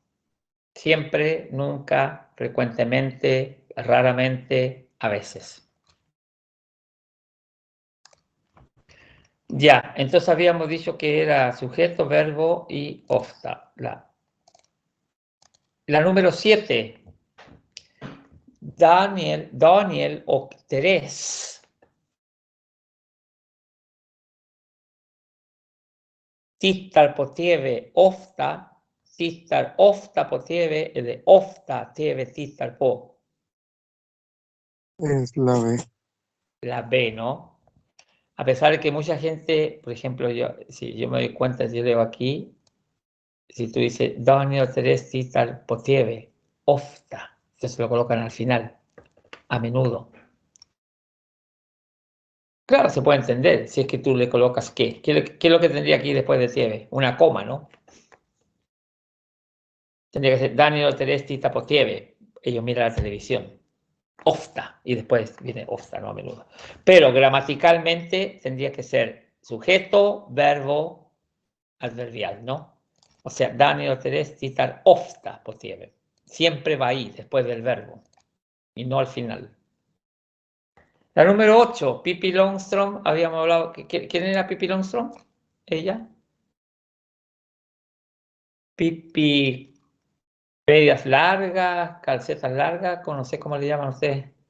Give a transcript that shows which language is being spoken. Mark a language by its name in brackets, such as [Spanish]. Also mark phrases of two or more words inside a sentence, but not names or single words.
[Spanish] Siempre, nunca, frecuentemente, raramente, a veces. Ya, entonces habíamos dicho que era sujeto, verbo y ofta. La número 7. Daniel och Therese. [Swedish] Tittar på TV ofta. Tittar ofta på TV eller ofta TV tittar på. [Spanish] Es la B. La B, ¿no? A pesar de que mucha gente, por ejemplo, si yo me doy cuenta, yo leo aquí, si tú dices Daniel Therese [Swedish] tittar på TV, ofta, [Spanish] entonces lo colocan al final, a menudo. Claro, se puede entender, si es que tú le colocas qué. ¿Qué es lo que tendría aquí después de TV? Una coma, ¿no? Tendría que ser Daniel Therese [Swedish] tittar på TV. [Spanish] Ellos miran la televisión. Ofta, y después viene ofta, no a menudo. Pero gramaticalmente tendría que ser sujeto, verbo, adverbial, ¿no? O sea, Daniel Therese [Swedish] tittar ofta på TV. [Spanish] Siempre va ahí, después del verbo, y no al final. La número 8, Pippi Longstrom, habíamos hablado, ¿quién era Pippi Longstrom? ¿Ella? Pippi, medias largas, calcetas largas, no sé cómo le llaman ustedes.